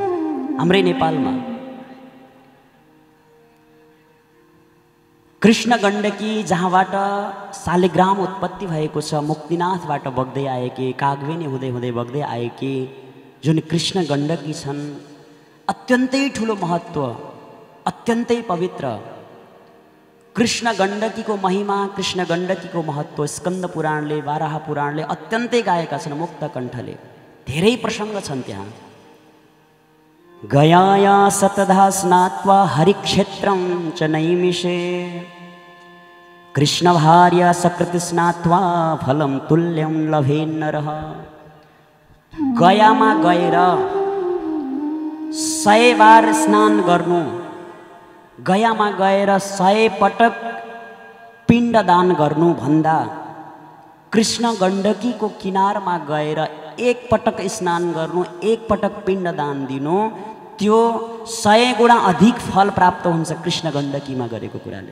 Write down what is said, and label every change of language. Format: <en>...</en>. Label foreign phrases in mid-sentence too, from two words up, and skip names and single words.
<ne>हाम्रै नेपालमा कृष्ण गण्डकी, जहाँबाट शालिग्राम उत्पत्ति भएको छ, मुक्तिनाथबाट बग्दै आएकी, कागवेनी हुँदै हुँदै बग्दै आएकी जुन कृष्ण गण्डकी छन्, अत्यन्तै ठुलो महत्त्व, अत्यन्तै पवित्र। कृष्ण गण्डकीको महिमा, कृष्ण गण्डकीको महत्त्व स्कन्द पुराणले, वाराह पुराणले अत्यन्तै गाएका छन् मुक्त कण्ठले। धेरै प्रसङ्ग छन् त्यहाँ।</ne> <sa>गयाया सतधा स्नात्वा हरिक्षेत्रं च नैमिषे कृष्ण भार्या सकृति स्नात्वा फलं तुल्यं लभेन्नरः।</sa> <ne>गयामा गएर 100 बार स्नान गर्नु, गयामा गएर 100 पटक पिण्डदान गर्नु भन्दा कृष्ण गण्डकीको किनारमा गएर 1 पटक स्नान गर्नु, 1 पटक पिण्डदान दिनु, त्यो 100 गुणा अधिक फल प्राप्त हुन्छ कृष्ण गण्डकीमा गरेको कुराले।</ne>